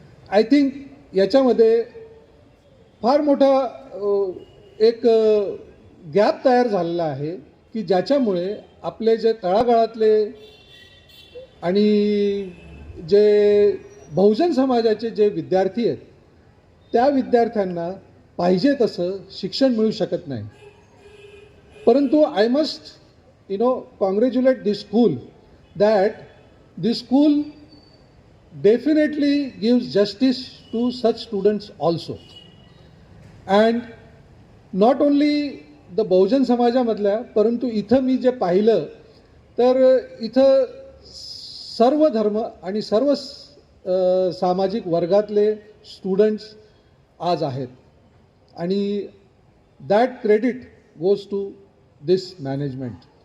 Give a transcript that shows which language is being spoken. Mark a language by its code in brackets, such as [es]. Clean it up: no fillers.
[en] I think [mr] याच्यामध्ये फार मोठा एक गॅप तयार झालेला आहे की ज्याच्यामुळे आपले जे तळागाळातले आणि जे बहुजन समाजाचे जे विद्यार्थी आहेत त्या विद्यार्थ्यांना पाहिजे तसं शिक्षण मिळू शकत नाही. [en] परंतु I must congratulate this school that this school definitely gives justice to such students also. And not only the [mr] बहुजन समाजामधल्या, परंतु इथं मी जे पाहिलं तर इथं सर्व धर्म आणि सर्व सामाजिक वर्गातले स्टुडंट्स आज आहेत आणि [en] That credit goes to this management.